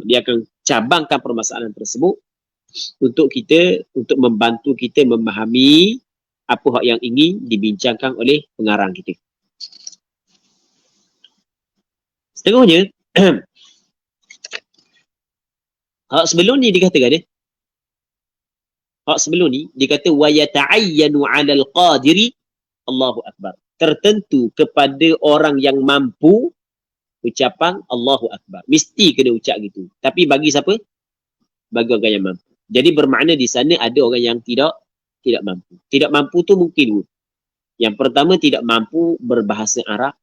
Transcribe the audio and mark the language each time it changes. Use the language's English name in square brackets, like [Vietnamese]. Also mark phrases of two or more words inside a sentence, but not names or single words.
[Malay] Dia akan cabangkan permasalahan tersebut untuk membantu kita memahami apa hak yang ingin dibincangkan oleh pengarang kita. Seterusnya, hak sebelum ni dikatakan hak sebelum ni dikata [Arabic] ويتعين على القادر الله أكبر. [Malay] Tertentu kepada orang yang mampu ucapan [Arabic] الله أكبر. [Malay] Mesti kena ucap gitu. Tapi bagi siapa? Bagi orang yang mampu. Jadi bermakna di sana ada orang yang tidak mampu. Tidak mampu tu mungkin. Yang pertama tidak mampu berbahasa Arab.